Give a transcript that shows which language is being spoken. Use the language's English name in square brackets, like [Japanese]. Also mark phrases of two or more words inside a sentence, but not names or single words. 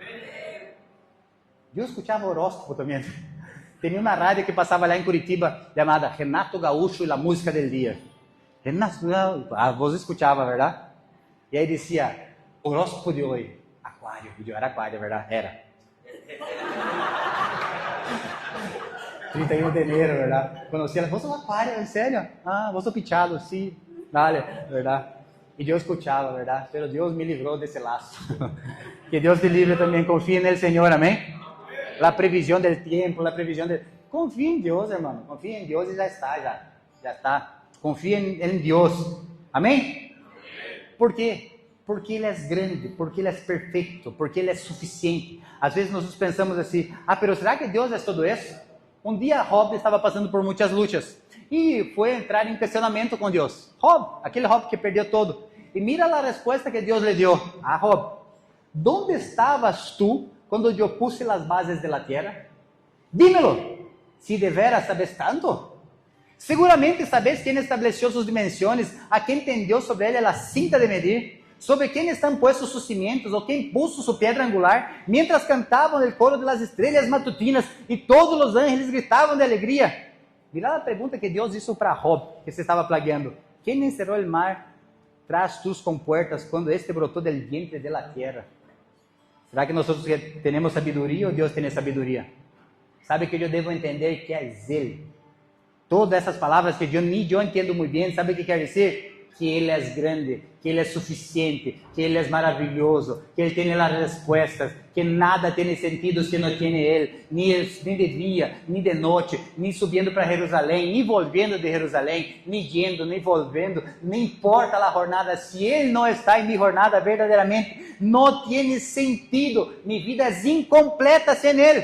[Portuguese] Eu escutava horóscopo também. Tinha uma rádio que passava lá em Curitiba, chamada Renato Gaúcho e a música del dia. Renato, a voz escutava, verdade? E aí dizia, horóscopo de hoje, aquário, era aquário, verdade? Era. 31 de enero, verdade? Conheci ela, [Spanish] vos sos [Portuguese] aquário, [Spanish] en serio? Ah, vos sos pichado, [Portuguese] sim, dale, verdade? E eu escutava, verdade? Pero Deus me livrou desse laço. Que Deus te livre também, confie no Senhor, amém? La previsão del tempo, la previsão del... Confia em Deus, irmão, confia em Deus e já está. Confia em Deus, amém? Por quê? Porque Ele é grande, porque Ele é perfeito, porque Ele é suficiente. Às vezes nós pensamos assim, pero será que Deus é todo isso? Um dia Job estava passando por muitas lutas e foi entrar em questionamento com Deus. Job, aquele Job que perdeu todo. E mira a resposta que Deus lhe deu. Ah, Job, [Spanish] ¿dónde estavas tú [Portuguese] quando eu puse as bases da terra? [Spanish] Dímelo. Si de veras sabes tanto. Seguramente sabes quién estableció sus dimensiones, a quién tendió sobre ella la cinta de medir, sobre quién están puestos sus cimientos, o quién puso su piedra angular, mientras cantaban el coro de las estrellas matutinas y todos los ángeles gritaban de alegría. Mira la pregunta que Dios hizo para Job, que se estaba plagueando. ¿Quién encerró el mar tras tus compuertas cuando este brotó del vientre de la tierra? ¿Será que nosotros tenemos sabiduría o Dios tiene sabiduría? ¿Sabe que yo debo entender que es Él? [Portuguese] Todas essas palavras que nem eu entendo muito bem, sabe o que quer dizer? Que Ele é grande, que Ele é suficiente, que Ele é maravilhoso, que Ele tem as respostas, que nada tem sentido se não tem Ele, nem de dia, nem de noite, nem subindo para Jerusalém, nem volvendo de Jerusalém, nem indo, nem volvendo, não importa a jornada, se Ele não está em minha jornada verdadeiramente, não tem sentido, minha vida é incompleta sem Ele.